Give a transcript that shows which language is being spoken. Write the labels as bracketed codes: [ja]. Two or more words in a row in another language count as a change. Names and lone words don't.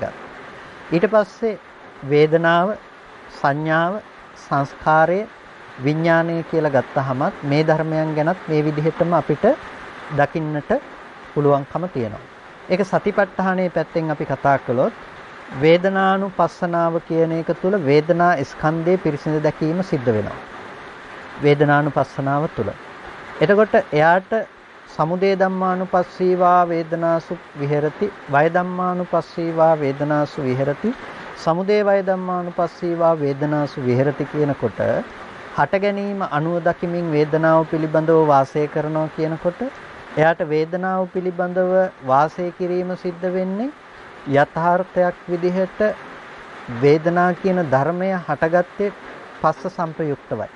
[si] ඊට පස්සේ වේදනාව, සංඥාව, සංස්කාරය, විඥානය කියලා ගත්තහමත් මේ ධර්මයන් ගැනත් මේ විදිහටම අපිට දකින්නට පුළුවන්කම තියෙනවා. ඒක සතිපට්ඨානයේ පැත්තෙන් අපි කතා කළොත් වේදනානුපස්සනාව කියන එක තුළ වේදනා ස්කන්ධයේ පිරිසිදු දැකීම සිද්ධ වෙනවා. වේදනානුපස්සනාව තුළ. එතකොට එයාට [pi] සමුදය ධම්මානුපස්සීවා වේදනාසු විහෙරති, වය ධම්මානුපස්සීවා වේදනාසු විහෙරති, සමුදය වය ධම්මානුපස්සීවා වේදනාසු විහෙරති [si] කියනකොට හට ගැනීම අනුව දකිමින් වේදනාව පිළිබඳව වාසය කරනවා කියනකොට එයාට වේදනාව පිළිබඳව වාසය කිරීම සිද්ධ වෙන්නේ යථාර්ථයක් විදිහට වේදනා කියන ධර්මය හටගත්තේ පස්ස සංප්‍රයුක්තවයි.